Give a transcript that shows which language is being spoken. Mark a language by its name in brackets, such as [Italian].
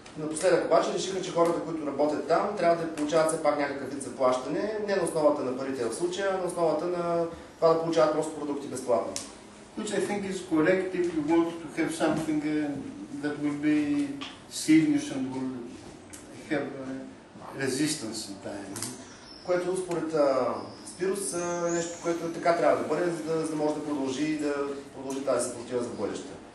[Bulgarian] Напоследък обаче решиха, че хората, които работят там, трябва да получават все пак някакъв вид заплащане, не на основата на парите в случая, а на основата на това да получават просто продукти безплатно. [English] Which I think is correct if you want to have something that will be serious and will have resistance in time. [Bulgarian] Което според Спирос е нещо, което така трябва да бъде, за да може да продължи тази съпротива за бъдеще.